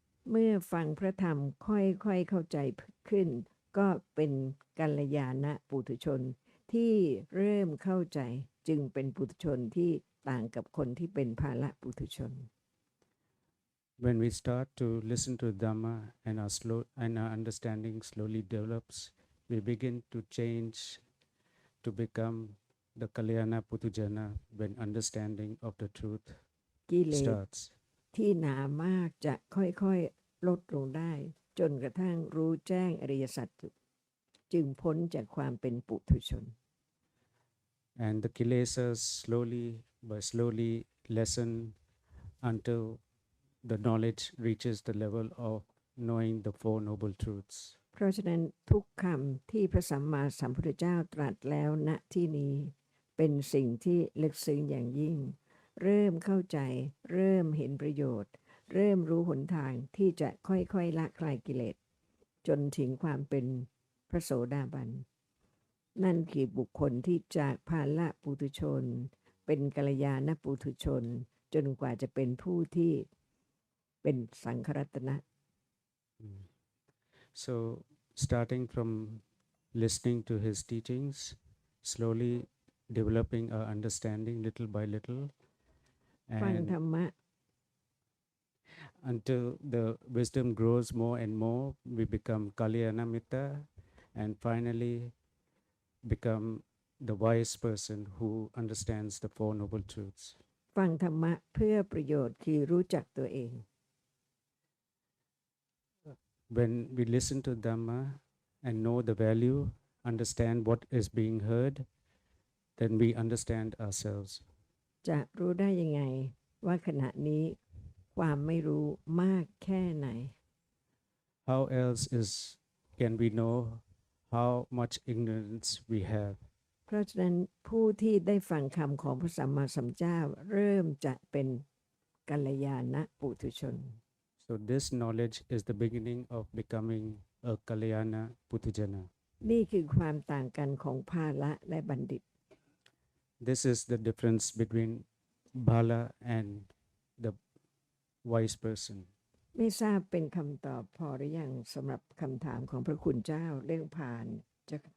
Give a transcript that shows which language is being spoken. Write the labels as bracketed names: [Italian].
[Thai] เมื่อฟังพระธรรมค่อยๆเข้าใจขึ้น ก็เป็นกัลยาณปุถุชนที่เริ่มเข้าใจจึงเป็นปุถุชนที่ต่างกับคนที่เป็นภาละปุถุชน [English] When we start to listen to Dhamma and our understanding slowly develops, we begin to change to become the Kalyana Putujana when understanding of the truth [Thai] กิเลส [English] starts. [Thai] ที่หนามากจะค่อยๆลดลงได้จนกระทั่งรู้แจ้งอริยสัจจึงพ้นจากความเป็นปุถุชน [English] And the kilesas slowly lessen until the knowledge reaches the level of knowing the Four Noble Truths. [Thai] เพราะฉะนั้นทุกคำที่พระสัมมาสัมพุทธเจ้าตรัสแล้วณที่นี้เป็นสิ่งที่ลึกซึ้งอย่างยิ่ง เริ่มเข้าใจเริ่มเห็นประโยชน์ เริ่มรู้หนทางที่จะค่อยๆละคลายกิเลส จนถึงความเป็นพระโสดาบันนั่นคือบุคคลที่จากภาละปุถุชนเป็นกัลยาณปุถุชนจนกว่าจะเป็นผู้ที่เป็นสังฆรัตนะ [English] So starting from listening to his teachings, slowly developing our understanding little by little, [Thai] ฟัง [English] and [Thai] ธรรมะ [English] until the wisdom grows more and more, we become Kalyana Mitta, and finally become the wise person who understands the Four Noble Truths. [Thai] ฟังธรรมะเพื่อประโยชน์คือรู้จักตัวเอง [English] When we listen to Dhamma and know the value, understand what is being heard, then we understand ourselves. [Thai] จะรู้ได้ยังไงว่าขณะนี้ความไม่รู้มากแค่ไหน [English] How else can we know how much ignorance we have? [Thai] เพราะฉะนั้นผู้ที่ได้ฟังคำของพระสัมมาสัมพุทธเจ้าเริ่มจะเป็นกัลยาณปุถุชน [English] So this knowledge is the beginning of becoming a Kalyana Putujana. [Thai] นี่คือความต่างกันของภาละและบัณฑิต [English] This is the difference between Bala and the wise person. [Thai] ไม่ทราบเป็นคำตอบพอหรือยังสำหรับคำถามของพระคุณเจ้าเรื่องผ่านจะ